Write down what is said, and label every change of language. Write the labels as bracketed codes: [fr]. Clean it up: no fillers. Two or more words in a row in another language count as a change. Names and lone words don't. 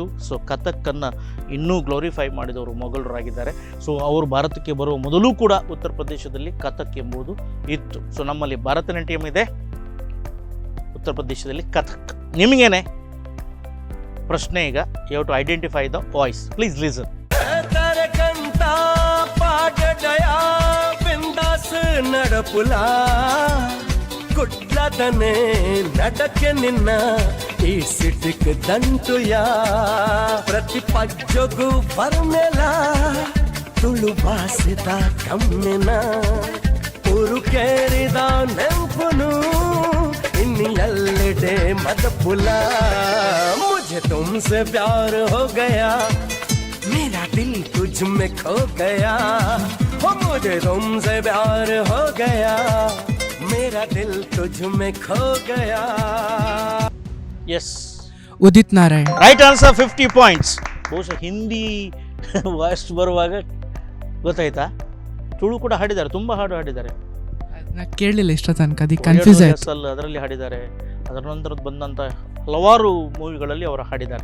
[kn] ಸೊ ಕಥಕ್ಕನ್ನು ಇನ್ನೂ ಗ್ಲೋರಿಫೈ ಮಾಡಿದವರು ಮೊಘಲರಾಗಿದ್ದಾರೆ. ಸೊ ಅವರು ಭಾರತಕ್ಕೆ ಬರುವ ಮೊದಲು ಕೂಡ ಉತ್ತರ ಪ್ರದೇಶದಲ್ಲಿ ಕಥಕ್ ಎಂಬುದು ಇತ್ತು. ಸೊ ನಮ್ಮಲ್ಲಿ ಭರತನಾಟ್ಯಂ ಇದೆ, ಉತ್ತರ ಪ್ರದೇಶದಲ್ಲಿ ಕಥಕ್. ನಿಮಗೇನೆ ಪ್ರಶ್ನೆ ಈಗ, [en] you have to identify the voice. Please listen. [tcy] ನಡಪುಲಾ ಕುಡ್ಲದನೆ ನಡಕ್ಕೆ ನಿನ್ನ ಈ ಸಿಟಿಕ್ ದಂಟುಯಾ ಪ್ರತಿ ಪಜ್ಜೊಗು ಬರ್ನೆಲ ತುಳು ಬಾಸಿದ ಕಮ್ಮಿನ ಉರುಕೇರಿದ ನೆಂಪುನು ಇನ್ನೆಲ್ಲೆಡೆ ಮದಪುಲ [hi] ಮುझे तुमसे प्यार हो गया मेरा दिल तुझ में खो गया हो मुझे तुमसे प्यार हो गया मेरा दिल तुझ में खो गया. [kn] ಎಸ್, ಉದಿತ್ ನಾರಾಯಣ್. [en] right answer, 50 points. [kn] ಬಹುಶಃ ಹಿಂದಿ ವಾಯ್ಸ್ ಬರುವಾಗ ಗೊತ್ತಾಯ್ತಾ? ತುಳು ಕೂಡ ಹಾಡಿದ್ದಾರೆ, ತುಂಬ ಹಾಡು ಹಾಡಿದ್ದಾರೆ. ನಾನು ಕೇಳಲಿಲ್ಲ ಇಷ್ಟ ತನಕ, ಅದಕ್ಕೆ ಕನ್ಫ್ಯೂಸ್ ಆಯ್ತು. ಅದರಲ್ಲಿ ಹಾಡಿದ್ದಾರೆ. ಅದರ ನಂತರ ಬಂದಂಥ ಹಲವಾರು ಮೂವಿಗಳಲ್ಲಿ ಅವರು ಹಾಡಿದ್ದಾರೆ.